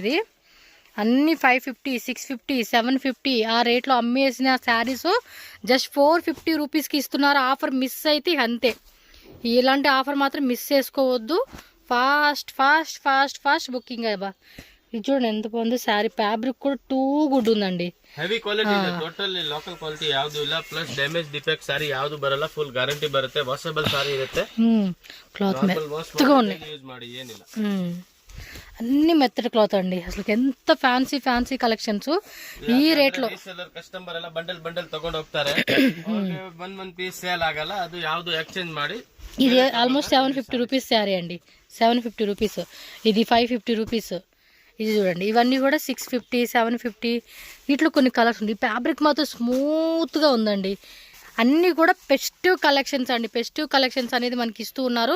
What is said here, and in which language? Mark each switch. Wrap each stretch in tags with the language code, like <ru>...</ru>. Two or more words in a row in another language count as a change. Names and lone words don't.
<te>ఇది అన్ని 550, 650, 750 ఆ రేట్లో అమ్మేసిన శారీస్ జస్ట్ 450 రూపీస్కి ఇస్తున్నారు. ఆఫర్ మిస్ అయితే అంతే. ఇలాంటి ఆఫర్ మాత్రం మిస్ చేసుకోవద్దు.</te> <en>fast booking</en> <te>అబ్బా. ఇది చూడండి ఎంత బాగుందో శారీ, ఫ్యాబ్రిక్ కూడా</te> <en>too good</en> <te>ఉందండి.</te> <en>heavy quality</en> <kn>ಇದೆ,</kn> <en>totally local quality</en> <kn>ಯಾವುದು ಇಲ್ಲ,</kn> <en>plus damage defect saree</en> <kn>ಯಾವುದು ಬರಲ್ಲ,</kn> <en>full guarantee</en> <kn>ಬರುತ್ತೆ,</kn> <en>washable saree</en> <kn>ಇರುತ್ತೆ.</kn> <te>క్లాత్ మెత్తగా ఉన్నాయి,</te> <kn>ಯೂಸ್ ಮಾಡಿ ಏನಿಲ್ಲ.</kn> <te>అన్ని మెత్తటి క్లాత్ అండి. అసలు ఎంత</te> <en>fancy collections</en> <te>ఈ రేట్ లో.</te> <kn>ಕಸ್ಟಮರ್ ಎಲ್ಲ ಬಂಡಲ್ ತಗೊಂಡು ಹೋಗ್ತಾರೆ, ಒಂದ್</kn> <en>piece sale</en> <kn>ಆಗಲ್ಲ, ಅದು ಯಾವ್ದು ಎಕ್ಸ್ಚೇಂಜ್ ಮಾಡಿ.</kn> <te>ఇది ఆల్మోస్ట్ 750 రూపీస్ శారీ అండి, 750 రూపీస్. ఇది 550 రూపీస్. ఇది చూడండి, ఇవన్నీ కూడా 650, 750. వీటిలో కొన్ని కలర్స్ ఉంది. ఫ్యాబ్రిక్ మాత్రం స్మూత్గా ఉందండి. అన్నీ కూడా</te> <en>festive collections</en> <te>అండి.</te> <en>festive collections</en> <te>అనేది మనకి ఇస్తూ ఉన్నారు.</te>